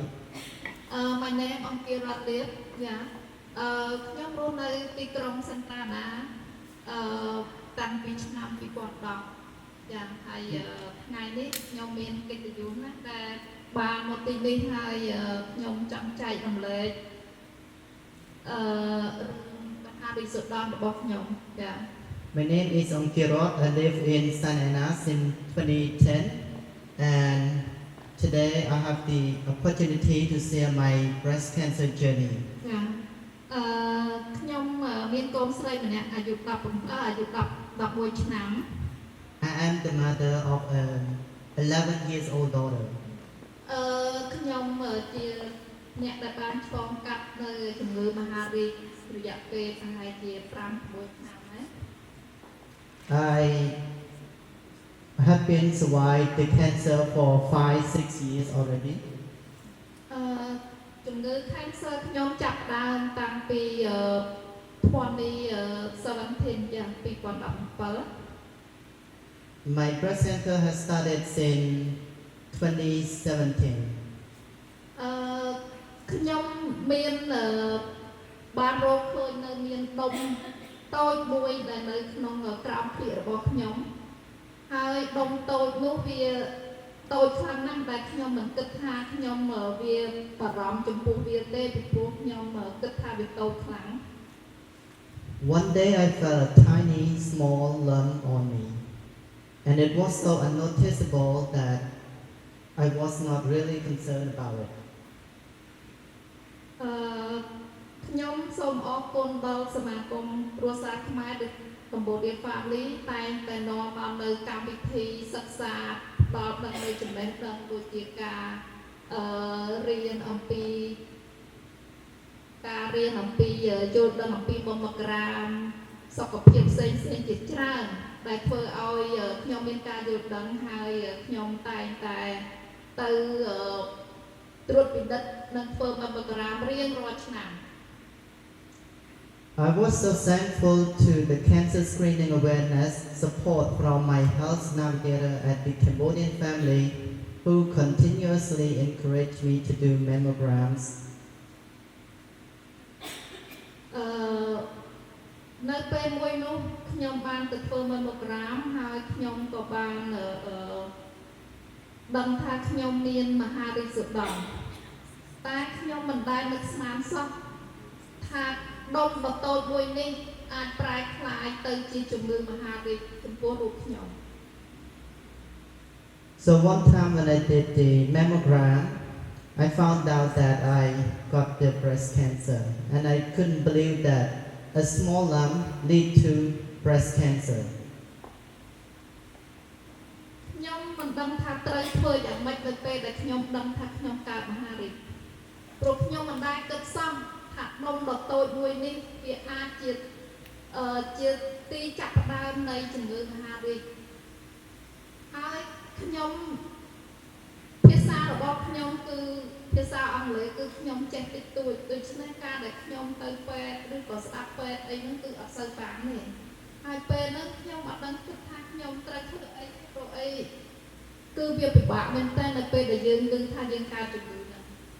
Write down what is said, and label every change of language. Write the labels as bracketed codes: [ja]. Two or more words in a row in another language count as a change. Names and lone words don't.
[en] My name is Angkiroth Lip. [km] ខ្ញុំរស់នៅទីក្រុងសន្តានាតាំងពីឆ្នាំ2010ចាហើយថ្ងៃនេះខ្ញុំមានកិត្តិយសណាស់ដែលបានមកទីនេះហើយខ្ញុំចង់ចែករំលែកបញ្ហាវិសុទ្ធនរបស់ខ្ញុំចា [en] My name is Angkiroth. I live in Santa Ana since 2010, and today I have the opportunity to share my breast cancer journey. [km] ខ្ញុំមានកូនស្រីម្នាក់អាយុ11ឆ្នាំ [en] I am the mother of an 11 years old daughter. [km] ខ្ញុំជាអ្នកដែលបានឆ្លងកាត់នៅជំងឺមហារីករយៈពេលប្រហែលជា 5-6 ឆ្នាំហើយ [en] I have been survived the cancer for 5-6 years already. [km] ជំងឺ cancer ខ្ញុំចាប់ផ្ដើមតាំងពី2017 យ៉ាង 2017 [en] My breast cancer has started since 2017. [km] ខ្ញុំមានបានរកឃើញនៅមានដុំតូចមួយដែលនៅក្នុងក្រោមភ្លៀករបស់ខ្ញុំហើយដុំតូចនោះវាតូចខ្លាំងណាស់ដែលខ្ញុំមិនគិតថាខ្ញុំវាបារម្ភចំពោះវាទេពីព្រោះខ្ញុំគិតថាវាតូចខ្លាំង [en] One day I felt a tiny small lump on me and it was so unnoticeable that I was not really concerned about it. [km] ខ្ញុំសូមអរគុណដល់សមាគមគ្រួសារខ្មែរ Cambodian Family តែងតែនាំមកនៅកម្មវិធីសិក្សាដល់ដល់នៅចំណេះដឹងដូចជាការរៀនអំពី យល់ដឹងអំពីបុណ្យមករាមសុខភាពផ្សេងៗជាច្រើនដែលធ្វើឲ្យខ្ញុំមានការយល់ដឹងហើយខ្ញុំតែងតែទៅត្រួតពិនិត្យនិងធ្វើបុណ្យមករាមរៀងរាល់ឆ្នាំ [en] I was so thankful to the cancer screening awareness support from my health navigator at the Cambodian family who continuously encouraged me to do mammograms. [km] នៅពេលមួយនោះខ្ញុំបានទៅធ្វើ mammogram ហើយខ្ញុំក៏បានដឹងថាខ្ញុំមានមហារីកសុដុំតែខ្ញុំមិនដែលនឹកស្មានសោះថាដុំដ៏តូចមួយនេះអាចប្រែក្លាយទៅជាជំងឺមហារីកចំពោះរូបខ្ញុំ [en] So one time when I did the mammogram, I found out that I got the breast cancer and I couldn't believe that a small lump lead to breast cancer. [km] ខ្ញុំមិនដឹងថាត្រូវធ្វើយ៉ាងម៉េចនៅពេលដែលខ្ញុំដឹងថាខ្ញុំកើតមហារីកព្រោះខ្ញុំមិនដែលគិតសោះថាដុំ ដ៏តូចមួយនេះវាអាចជាទីចាប់ផ្ដើមនៃជំងឺមហារីកហើយខ្ញុំភាសារបស់ខ្ញុំគឺភាសាអង់គ្លេសគឺខ្ញុំចេះតិចតួចដូច្នេះការដែលខ្ញុំទៅពេទ្យឬក៏ស្ដាប់ពេទ្យអីហ្នឹងគឺអត់សូវបានទេហើយពេលហ្នឹងខ្ញុំអត់ដឹងគិតថាខ្ញុំត្រូវធ្វើអីព្រោះអីគឺវាពិបាកមែនតើនៅពេលដែលយើងដឹងថាយើងកើតជំងឺហ្នឹង